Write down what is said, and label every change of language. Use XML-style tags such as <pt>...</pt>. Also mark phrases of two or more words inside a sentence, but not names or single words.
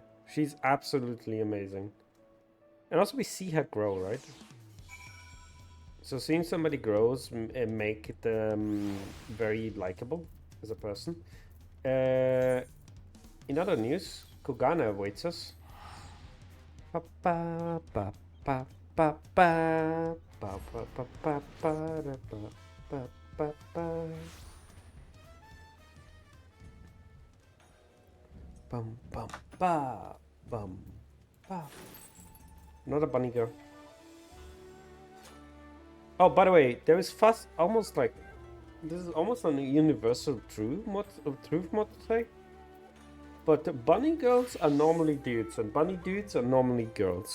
<en>She's absolutely amazing. And also we see her grow, right? So seeing somebody grows and make it very likable as a person. In other news, Kugana awaits us. Ba ba ba ba ba ba ba ba ba ba ba ba ba ba. Bum bum ba bum ba. Not a bunny girl. Oh, by the way, there is fast, almost like this is almost a universal truth mod to say. But bunny girls are normally dudes, and bunny dudes are normally girls.</en>